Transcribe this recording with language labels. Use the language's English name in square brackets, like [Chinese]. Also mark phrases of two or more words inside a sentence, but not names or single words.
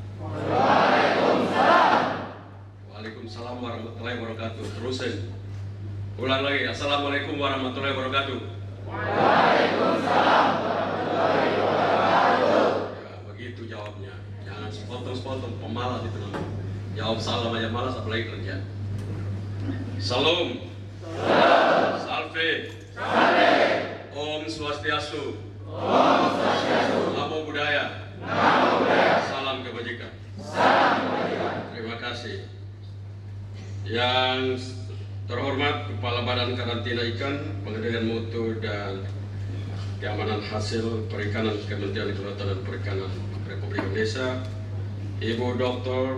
[Arabic] وعليكم السلام ورحمة الله وبركاته. [Indonesian] Terusin. Ulang lagi. [Arabic] السلام عليكم ورحمة الله وبركاته. وعليكم السلام ورحمة الله وبركاته. [Indonesian] Ya, begitu jawabnya. Jangan sepotong-sepotong, pemalas itu namanya. Jawab salam aja malas, apalagi kerja. Salam. Salve. [Balinese] Om Swastiastu. [Pali] Namo Buddhaya. [Indonesian] Salam kebajikan. Terima kasih. Yang terhormat Kepala Badan Karantina Ikan, Pengendalian Mutu dan Keamanan Hasil Perikanan Kementerian Kelautan dan Perikanan Republik Indonesia, Ibu Dr.